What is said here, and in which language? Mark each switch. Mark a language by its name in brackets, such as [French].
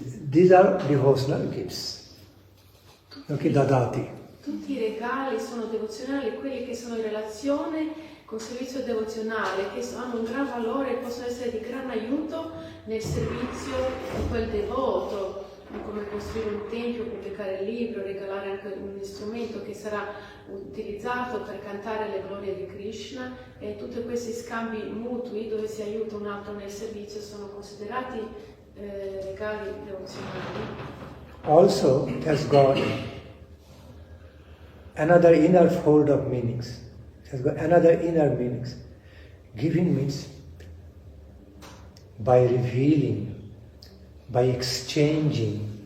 [English] These are devotional gifts. Okay, dadati. [Italian] Tutti i regali sono devozionali, quelli che sono in relazione col servizio devozionale, che hanno un gran valore e possono essere di gran aiuto nel servizio di quel devoto, come costruire un tempio, pubblicare il libro, regalare anche un strumento che sarà utilizzato per cantare le glorie di Krishna, e tutti questi scambi mutui dove si aiuta un altro nel servizio sono considerati regali devozionali. [English] Also, it has got another inner fold of meanings. It has got another inner meanings. Giving means by revealing, by exchanging.